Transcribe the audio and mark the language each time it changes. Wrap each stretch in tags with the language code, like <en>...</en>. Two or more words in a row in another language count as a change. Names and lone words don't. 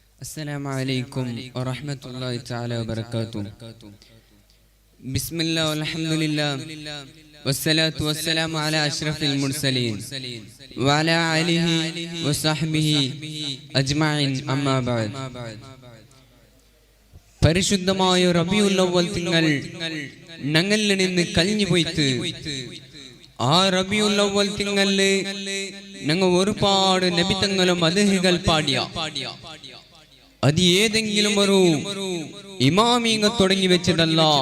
<ar>السلام عليكم ورحمة الله تعالى وبركاته. بسم الله والحمد لله والصلاة والسلام على أشرف المرسلين وعلى آله وصحبه أجمعين أما بعد.</ar> <ml>പരിശുദ്ധമായ റബീഉൽ അവ്വൽ തിങ്കൾ ഞങ്ങളിൽ നിന്ന് കഴിഞ്ഞു പോയിട്ട് ആ റബീഉൽ അവ്വൽ തിങ്കളില് ഞങ്ങൾ ഒരുപാട് നബിതങ്ങളും മദ്ഹുകൾ പാടിയ അത് ഏതെങ്കിലും ഒരു ഇമാമിങ്ങ തുടങ്ങി വെച്ചതല്ല.</ml>